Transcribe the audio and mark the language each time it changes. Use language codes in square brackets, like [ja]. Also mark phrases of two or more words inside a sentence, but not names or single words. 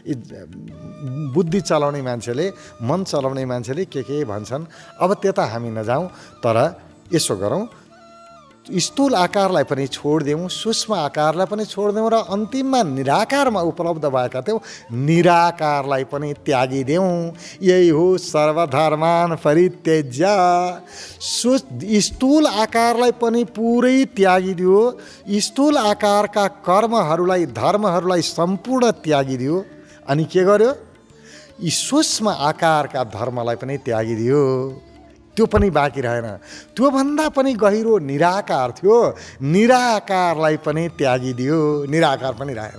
[ne] बुद्धि चलाउने मान्छेले, मन चलाउने मान्छेले के भन्छन्। अब त्यता हामी नजाउँ, तर यसो गरौँ, स्थूल आकारलाई पनि छोडिदेऊ, सूक्ष्म आकारलाई पनि छोडिदेऊ, र अन्तिममा निराकारमा उपलब्ध भएका थियौँ निराकारलाई पनि त्यागिदेऊ। यही हो [sa] सर्वधर्मान परित्यज्य। [ne] स्थूल आकारलाई पनि पुरै त्यागिदियो, स्थूल आकारका कर्महरूलाई, धर्महरूलाई सम्पूर्ण त्यागिदियो। अनि के गर्यो? यी सूक्ष्म आकारका धर्मलाई पनि त्यागिदियो, त्यो पनि बाँकी रहेन। त्योभन्दा पनि गहिरो निराकार थियो, निराकारलाई पनि त्यागिदियो, निराकार पनि रहेन।